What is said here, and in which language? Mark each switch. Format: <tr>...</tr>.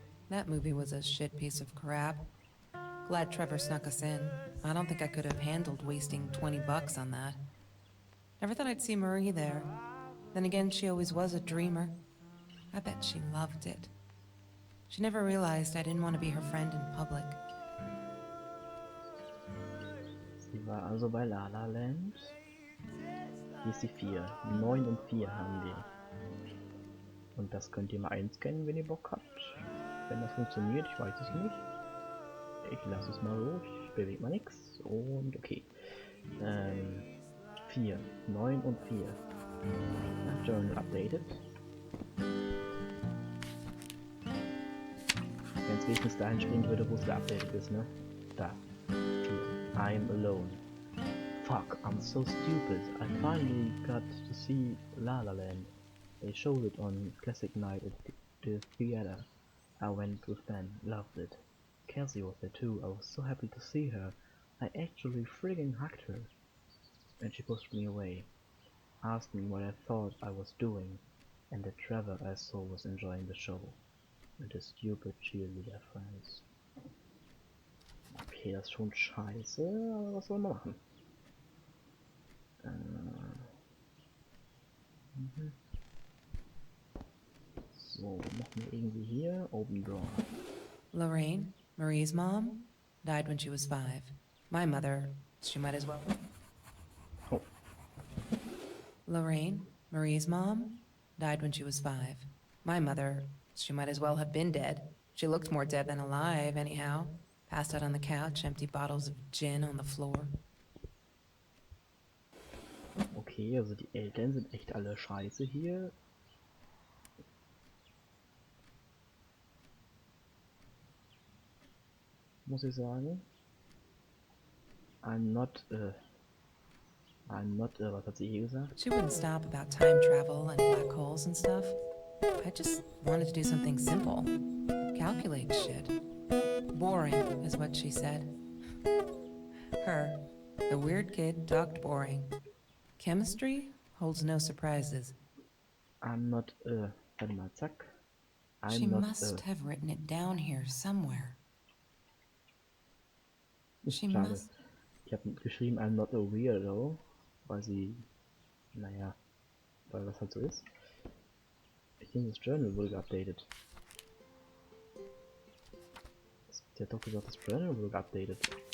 <en>That movie was a shit piece of crap. Glad Trevor snuck us in. I don't think I could have handled wasting $20 on that. Never thought I'd see Marie there. Then again, she always was a dreamer. I bet she loved it. She never realized I didn't want to be her friend in public.</en> <de>Sie war also bei La La Land. Hier ist die 4. 9 und 4 haben wir. Und das könnt ihr mal einscannen, wenn ihr Bock habt. Wenn das funktioniert, ich weiß es nicht. Ich lasse es mal so, ich bewege mal nichts. Und okay. 4. 9 und 4.</de> <en>Journal updated.</en> <de>Wenn es wenigstens dahin springen würde, wo es geupdatet ist, ne? Da. 4.</de> <en>I'm alone. Fuck, I'm so stupid. I finally got to see La La Land. They showed it on Classic Night at the theater. I went with Ben, loved it. Kelsey was there too. I was so happy to see her. I actually frigging hugged her. And she pushed me away, asked me what I thought I was doing, and that Trevor I saw was enjoying the show. Und his stupid cheerleader friends.</en> <de>Okay, das ist schon scheiße, aber was soll man machen? So, machen wir irgendwie hier oben drauf.</de> <en>Lorraine, Marie's mom, died when she was 5. My mother, she might as well. Oh. Lorraine, Marie's mom, died when she was 5. My mother, she might as well have been dead. She looked more dead than alive, anyhow. Passed out on the couch, empty bottles of gin on the floor.</en> <de>Okay, also die Eltern sind echt alle scheiße hier. Muss ich sagen.</de> <en>I'm not,</en> <de>was hat sie hier gesagt?</de> <en>She wouldn't stop about time travel and black holes and stuff. I just wanted to do something simple. Calculate shit. Boring, is what she said. Her, the weird kid, talked boring. Chemistry holds no surprises. I'm not,</en> <de>warte mal, zack.</de> <en>She I'm not, must have written it down here somewhere.</en> <de>ist</de> <en>She</en> <de>schade.</de> <en>must.</en> <de>Ich habe geschrieben,</de> <en>I'm not a weirdo,</en> <de>weil sie, naja, weil das halt so ist. Ich denke, das Journal wurde geupdatet. Sie hat doch gesagt, das Journal wurde geupdatet.</de>